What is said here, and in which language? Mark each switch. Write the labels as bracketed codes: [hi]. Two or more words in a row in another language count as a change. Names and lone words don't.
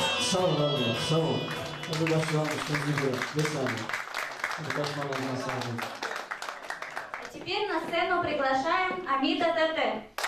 [tr] Sağ ol Allah, sağ ol. Hadi başlayalım gibi. [ru] Лесами. А теперь на сцену приглашаем Амида ТТ.